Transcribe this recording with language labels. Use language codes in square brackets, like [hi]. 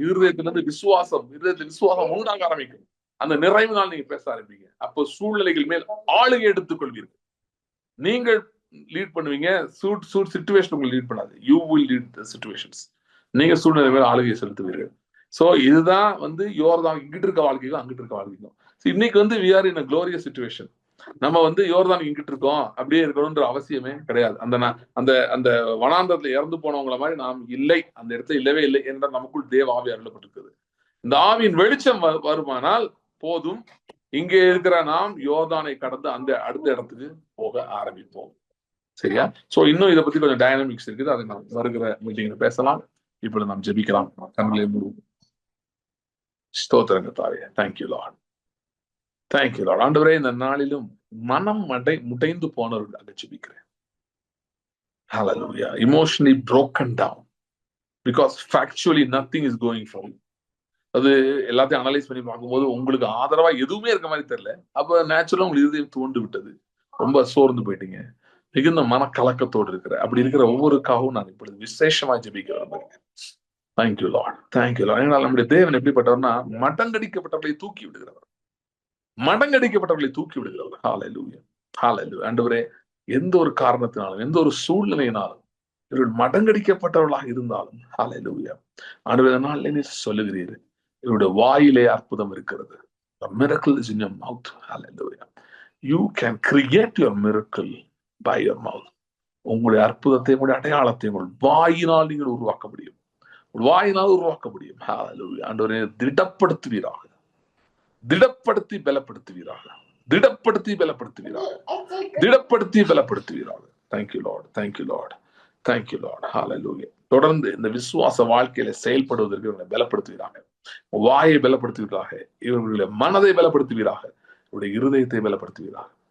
[ta] இருதயத்திலிருந்து விசுவாசம் உண்டாக ஆரம்பிக்கும். அந்த நிறைவினால் நீங்க பேச ஆரம்பிங்க. அப்போ சூழ்நிலைகள் மேல் ஆளுகை எடுத்துக் கொள்வீர்கள். நீங்கள் லீட் பண்ணுவீங்க, சிச்சுவேஷன் உங்களுக்கு லீட் பண்ணாது. [en] You will lead the situations. [ta] நீங்க சூழ்நிலை மேல் ஆளுகை செலுத்துவீர்கள். சோ இதுதான் வந்து யோர்தான் இங்கிட்டு இருக்க வாழ்க்கைக்கும் அங்கிட்டு இருக்க வாழ்க்கைக்கும். இன்னைக்கு வந்து [en] we are in a glorious situation. [ta] நம்ம வந்து யோர்தான் இங்கிட்டு இருக்கோம், அப்படியே இருக்கணும்ன்ற அவசியமே கிடையாது. அந்த அந்த அந்த வனாந்தரத்துல இறந்து போனவங்கள மாதிரி நாம் இல்லை, அந்த இடத்துல இல்லவே இல்லை என்ற நமக்குள் தேவ ஆவி அருளப்பட்டிருக்கிறது. இந்த ஆவியின் வெளிச்சம் வருமானால் போதும், இங்கே இருக்கிற நாம் யோர்தானை கடந்து அந்த அடுத்த இடத்துக்கு போக ஆரம்பிப்போம். சரியா? சோ இன்னும் இதை பத்தி கொஞ்சம் டைனமிக்ஸ் இருக்குது, அதை நாம் வருகிற மீட்டிங்ல பேசலாம். இப்ப நாம் ஜெபிக்கலாம். கண்களை மூடுவோம். ஸ்தோத்திரங்க தாயே, [en] Thank you Lord, thank you Lord. [ta] ஆண்டவரே, இந்த நாளிலும் மனம் முடைந்து போனவர்கள் ஜெபிக்கிறேன். [en] Hallelujah. Emotionally broken down because factually nothing is going for you. [ta] அது எல்லாத்தையும் அனலைஸ் பண்ணி பார்க்கும்போது உங்களுக்கு ஆதரவா எதுவுமே இருக்க மாதிரி தெரியல. அப்ப நேச்சுரலா உங்களுக்கு இதயம் தூண்டு விட்டது, ரொம்ப சோர்ந்து போயிட்டீங்க, மிகுந்த மனக்கலக்கத்தோடு இருக்கிற அப்படி இருக்கிற ஒவ்வொருக்காகவும் நான் இப்பொழுது விசேஷமா ஜெபிக்கிறேன். [en] Thank you Lord, thank you Lord. [ta] ஏன்னா நம்முடைய தேவன் எப்படிப்பட்டவர்னா மடங்கடிக்கப்பட்டவர்களை தூக்கி விடுகிறவர், மடங்கடிக்கப்பட்டவர்களை தூக்கி விடுகிறவர். ஹல்லேலூயா, ஹல்லேலூயா. ஆண்டவரே, எந்த ஒரு காரணத்தினாலும் எந்த ஒரு சூழ்நிலையினாலும் இவர்கள் மடங்கடிக்கப்பட்டவர்களாக இருந்தாலும் ஹல்லேலூயா ஆண்டவரே, நாளிலே நீர் சொல்லுகிறீர், இவருடைய வாயிலே அற்புதம் இருக்கிறது. [en] The miracle is in your mouth. Hallelujah. You can create your miracle by your mouth. [ta] உங்களுடைய அற்புதத்தை, உங்களுடைய அடையாளத்தை உங்கள் வாயினால் நீங்கள் உருவாக்க முடியும், வாயினால் உருவாக்க முடியும். Hallelujah. ஆண்டவரே, திடப்படுத்துவீராக, திடப்படுத்தி பலப்படுத்துவீராக, திடப்படுத்தி பலப்படுத்துவீராக, திடப்படுத்தி பலப்படுத்துவீராக. [en] Thank you Lord, thank you Lord, thank you Lord. [ta] ஹல்லேலூயா. தொடர்ந்து இந்த விசுவாச வாழ்க்கையில செயல்படுவதற்கு இவர்களை பலப்படுத்துவீராக, வாயை பலப்படுத்துவீராக, இவர்களுடைய மனதை பலப்படுத்துவீராக, இவருடைய இருதயத்தை பலப்படுத்துவீராக.